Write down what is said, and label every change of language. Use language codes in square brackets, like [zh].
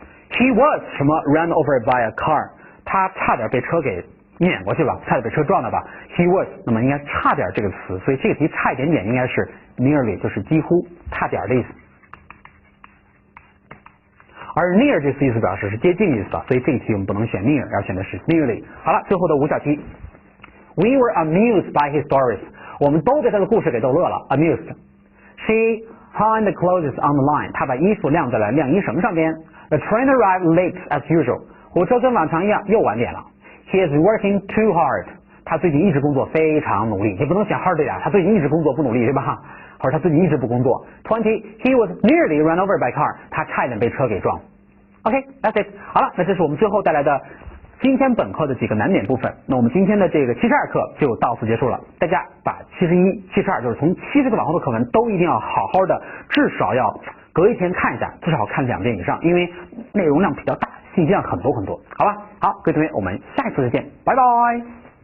[en] He was [zh] 什么 [en] ran over by a car， [zh] 他差点被车给碾过去吧，差点被车撞了吧。 [en] He was， [zh] 那么应该差点这个词，所以这个题差一点点应该是 nearly， 就是几乎差点的意思。而 near 这次意思表示是接近的意思吧，所以这个题我们不能选 near， 要选的是 nearly。好了，最后的5小题。 [en] We were amused by his stories。 [zh] 我们都被他的故事给逗乐了 [en] ，amused。She hung the clothes on the line。 [zh] 她把衣服晾在了晾衣绳上边。 [en] The train arrived late as usual。 [zh] 火车跟往常一样又晚点了。 [en] He is working too hard。 [zh] 他最近一直工作非常努力，你不能写 hardly 啊，他最近一直工作不努力对吧？或者他最近一直不工作。 [en] 20 He was nearly run over by car。 [zh] 他差一点被车给撞。 [en] OK，that's it。 [zh] 好了，那这是我们最后带来的今天本课的几个难点部分，那我们今天的这个72课就到此结束了。大家把71、72，就是从70个往后的课文都一定要好好的，至少要隔一天看一下，至少看2遍以上，因为内容量比较大，信息量很多很多。好吧，好，各位同学，我们下一次再见，拜拜。